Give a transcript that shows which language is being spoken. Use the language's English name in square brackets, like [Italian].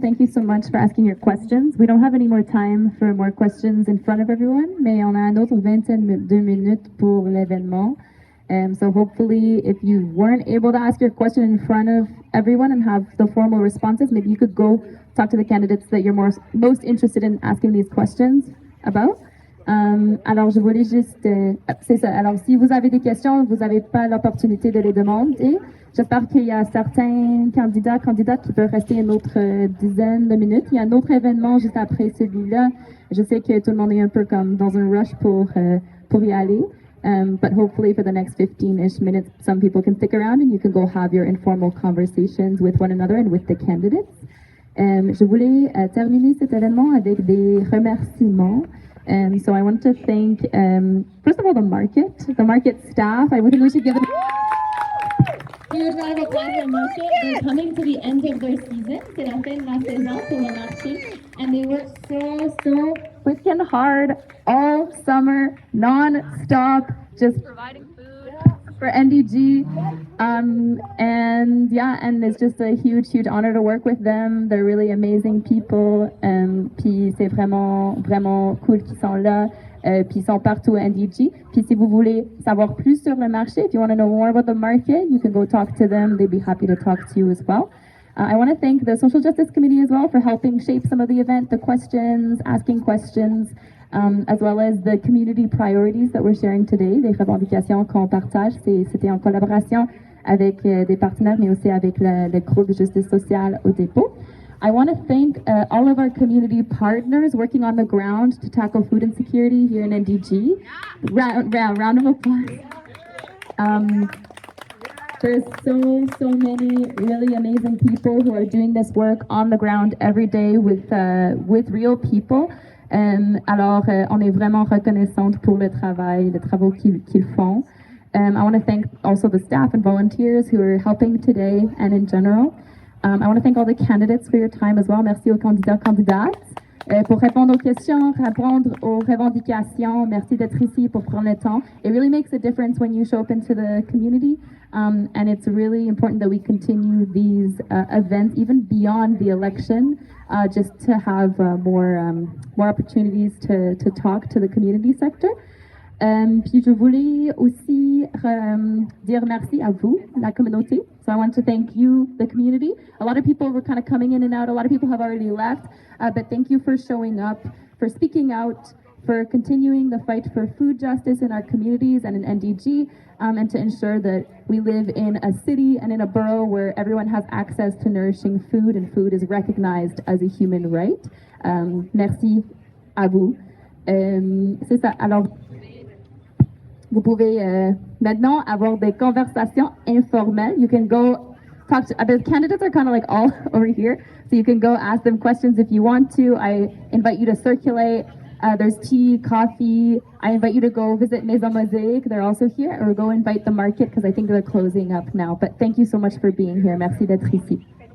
[English] Thank you so much for asking your questions. We don't have any more time for more questions in front of everyone, [French] mais on a un autre 22 minutes pour l'événement. [English] So hopefully, if you weren't able to ask your question in front of everyone and have the formal responses, maybe you could go talk to the candidates that you're most interested in asking these questions about. [French] Alors, je voulais juste... c'est ça. Alors, si vous avez des questions, vous n'avez pas l'opportunité de les demander. J'espère qu'il y a certains candidates qui peuvent rester une autre dizaine de minutes. Il y a un autre événement juste après celui-là. Je sais que tout le monde est un peu comme dans un rush pour y aller. [English] But hopefully for the next 15-ish minutes, some people can stick around and you can go have your informal conversations with one another and with the candidates. [French] Je voulais terminer cet événement avec des remerciements. [English] So I want to thank, first of all, the market staff. I think we should give them a huge round of applause for the market. They're coming to the end of their season. [French] C'est la fin de la saison pour le marché. [English] And they work so freaking hard all summer, non-stop, just providing food for NDG. And it's just a huge honor to work with them. They're really amazing people. [French] Puis c'est vraiment cool qu'ils sont là. Puis ils sont partout à NDG. Puis si vous voulez savoir plus sur le marché, [English] if you want to know more about the market, you can go talk to them. They'd be happy to talk to you as well. I want to thank the Social Justice Committee as well for helping shape some of the event, the questions, asking questions, as well as the community priorities that we're sharing today, [French] les revendications qu'on partage. C'était en collaboration avec des partenaires, mais aussi avec le groupe Justice sociale au dépôt. [English] I want to thank all of our community partners working on the ground to tackle food insecurity here in NDG. Round of applause. There's so many really amazing people who are doing this work on the ground every day with real people. [French] Alors, on est vraiment reconnaissante pour le travail, les travaux qu'ils font. [English] I want to thank also the staff and volunteers who are helping today and in general. I want to thank all the candidates for your time as well. [French] Merci aux candidats, candidates. Pour répondre aux questions, répondre aux revendications. Merci d'être ici pour prendre le temps. [English] It really makes a difference when you show up into the community. And it's really important that we continue these events even beyond the election, just to have more opportunities to talk to the community sector. [French] Puis je voulais aussi dire merci à vous, la communauté. [English] So I want to thank you, the community. A lot of people were kind of coming in and out. A lot of people have already left. But thank you for showing up, for speaking out, for continuing the fight for food justice in our communities and in NDG, and to ensure that we live in a city and in a borough where everyone has access to nourishing food and food is recognized as a human right. [French] Merci à vous. C'est ça. Alors, vous pouvez maintenant avoir des conversations informelles. [English] You can go talk to, the candidates are kind of like all over here, so you can go ask them questions if you want to. I invite you to circulate. There's tea, coffee. I invite you to go visit Maison Mosaic. They're also here, or go invite the market because I think they're closing up now. But thank you so much for being here. [French] Merci d'être ici.